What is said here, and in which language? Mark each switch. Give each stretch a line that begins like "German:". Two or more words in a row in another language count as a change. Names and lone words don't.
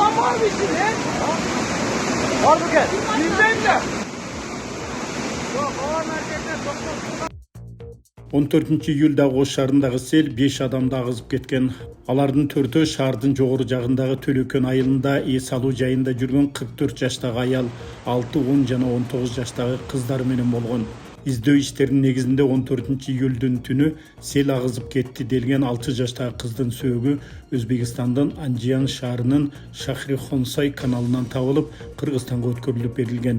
Turkish: var mı içinde? Var mı gel? Yüzdeyim de. Yok, hava merkezine sokma.
Kyrgyz: 14-июльдагы Ош шаарындагы сел 5 адамды агызып кеткен. Алардын 4-өө шаардын жогору жагындагы Төлөкөн айылында эс алуу жайында жүргөн 44 жаштагы аял, 6, 10 жана 19 жаштагы кыздар менен болгон. Издөө иштеринин негизинде 14-июльдүн түнү сел агызып кетти делген 6 жаштагы кыздын сөөгү Өзбекстандын Анжиян шаарынын Шахрихонсай каналынан табылып, Кыргызстанга өткөрүлүп берилген.